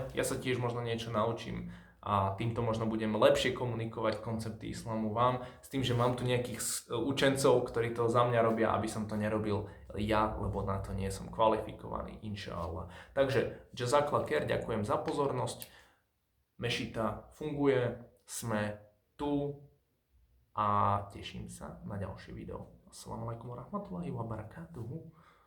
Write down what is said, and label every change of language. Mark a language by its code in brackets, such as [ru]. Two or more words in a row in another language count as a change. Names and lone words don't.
[sk] Ja sa tiež možno niečo naučím a týmto možno budem lepšie komunikovať koncepty islamu vám, s tým, že mám tu nejakých učencov, ktorí to za mňa robia, aby som to nerobil ja, lebo na to nie som kvalifikovaný, inšaallah. [ar] Takže جزاك الله خير, [sk] ďakujem za pozornosť. Mešita funguje, sme tu a teším sa na ďalšie video. [ar] السلام عليكم ورحمة الله وبركاته.